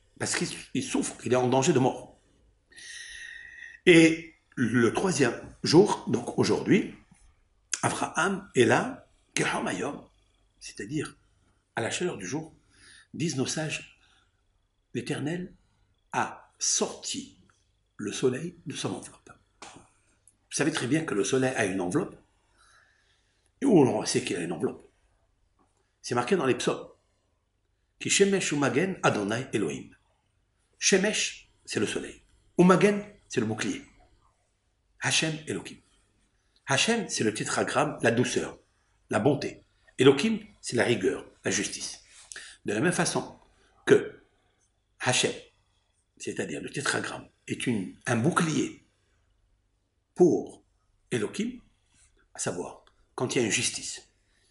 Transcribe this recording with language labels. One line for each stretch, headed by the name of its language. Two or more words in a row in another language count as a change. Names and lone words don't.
French: Parce qu'il souffre, il est en danger de mort. Et le troisième jour, donc aujourd'hui, Avraham est là, Kehamayom, c'est-à-dire à la chaleur du jour, disent nos sages, l'Éternel a sorti le soleil de son enveloppe. Vous savez très bien que le soleil a une enveloppe, et où on sait qu'il a une enveloppe. C'est marqué dans les psaumes.
Hebrew: כי שמש ומגן ה' אלהים.
French: Shemesh, c'est le soleil. Umagen, c'est le bouclier.
Hebrew: השם אלהים.
French: Hashem, c'est le tétragramme, la douceur, la bonté. Elohim, c'est la rigueur, la justice. De la même façon que Hashem, c'est-à-dire le tétragramme, est un bouclier pour Elohim, à savoir, quand il y a une justice, quand il y